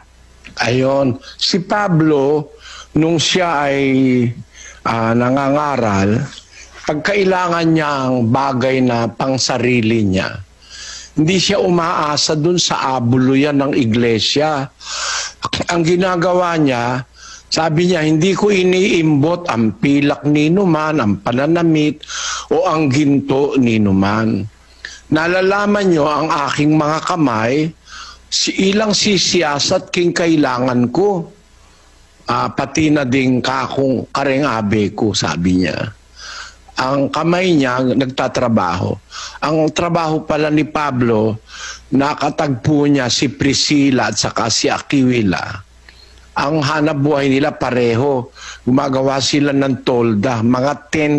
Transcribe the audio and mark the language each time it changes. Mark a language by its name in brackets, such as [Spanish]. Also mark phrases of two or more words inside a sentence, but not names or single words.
[Filipino] Ayon, si Pablo, nung siya ay nangangaral, pagkailangan niya ang bagay na pangsarili niya, hindi siya umaasa dun sa abuluyan ng iglesia. Ang ginagawa niya, sabi niya, hindi ko iniimbot ang pilak ninuman, ang pananamit, o ang ginto ninuman. Nalalaman niyo ang aking mga kamay, [Pampanga] ilang sisiyasat king kailangan ko. [Filipino] Pati na [Pampanga] ding kakong kareng abe ko, [Filipino] sabi niya. Ang kamay niya nagtatrabaho. Ang trabaho pala ni Pablo, nakatagpo niya si Priscilla at saka si Aquila. Ang hanap buhay nila pareho. Gumagawa sila ng tolda, mga tent.